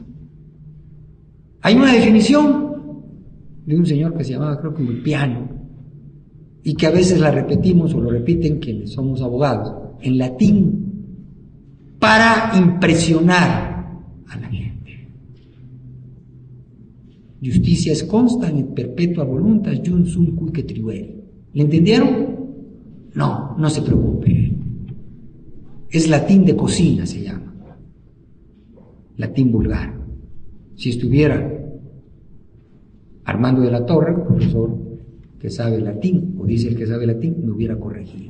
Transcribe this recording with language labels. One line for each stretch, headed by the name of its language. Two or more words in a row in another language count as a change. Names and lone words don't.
Spanish: Hay una definición de un señor que se llamaba, creo que Ulpiano, y que a veces la repetimos o lo repiten quienes somos abogados, en latín, para impresionar a la gente.
Latin: Justicia es constant et perpetua voluntas jus sunt cuique tribuere.
Spanish: ¿Le entendieron? No, no se preocupe. Es latín de cocina, se llama. Latín vulgar. Si estuviera Armando de la Torre, el profesor que sabe latín, o dice el que sabe latín, me hubiera corregido.